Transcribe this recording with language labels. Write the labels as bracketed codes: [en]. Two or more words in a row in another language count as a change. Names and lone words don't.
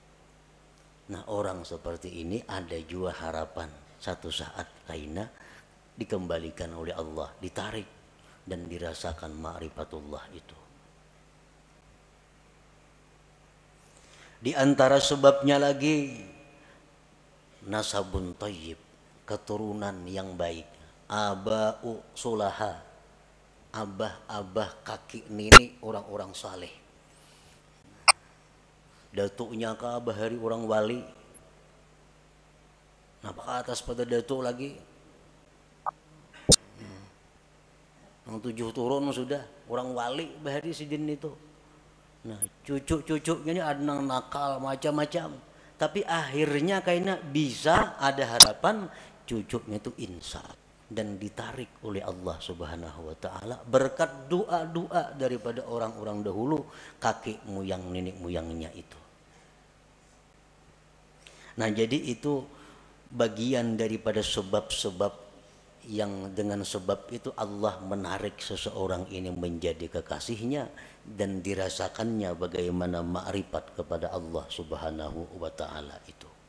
[id] Nah, orang seperti ini ada juga harapan satu saat kaina dikembalikan oleh Allah, ditarik dan dirasakan ma'rifatullah itu. Di antara sebabnya lagi [ar] nasabun thayyib, [id] keturunan yang baik. [ar] Aba'u sulaha, [id] abah-abah kakek nenek orang-orang saleh. Datuknya ke abah hari orang wali. Nah, ke atas pada datuk lagi. Yang 7 turun sudah orang wali bahari sidin itu. Nah, cucu-cucunya ini ada yang nakal macam-macam. Tapi akhirnya kayaknya bisa ada harapan cucunya itu insaf dan ditarik oleh Allah [ar] Subhanahu wa taala [id] berkat doa-doa daripada orang-orang dahulu, kakek moyang nenek moyangnya itu. Nah, jadi itu bagian daripada sebab-sebab yang dengan sebab itu Allah menarik seseorang ini menjadi kekasihnya dan dirasakannya bagaimana ma'rifat kepada Allah [ar] Subhanahu wa taala [id] itu.